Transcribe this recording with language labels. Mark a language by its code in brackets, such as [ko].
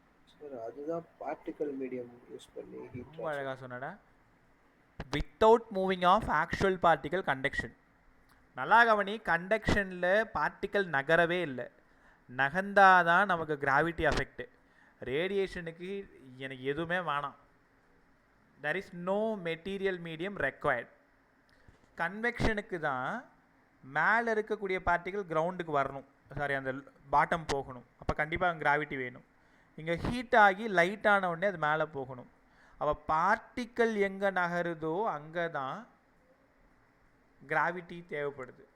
[ta] Sir அதுதான் particle medium use பண்ணி heat. ரொம்ப அழகாக சொன்னடா. Without moving of actual particle conduction. நல்லா கவனி, கண்டக்ஷனில் பார்ட்டிக்கல் நகரவே இல்லை, நகர்ந்தாதான் நமக்கு கிராவிட்டி அஃபெக்ட். ரேடியேஷனுக்கு எனக்கு எதுவுமே வேணாம். [en] there is no material medium required. [ta] கன்வெக்ஷனுக்கு தான் மேலே இருக்கக்கூடிய பார்ட்டிகல் கிரவுண்டுக்கு வரணும், சாரி அந்த பாட்டம் போகணும். அப்போ கண்டிப்பாக அங்கே கிராவிட்டி வேணும். இங்கே ஹீட் ஆகி லைட் ஆன உடனே அது மேலே போகணும். அப்போ பார்ட்டிக்கல் எங்கே நகருதோ அங்கே தான் கிராவிட்டி தேவைப்படுது.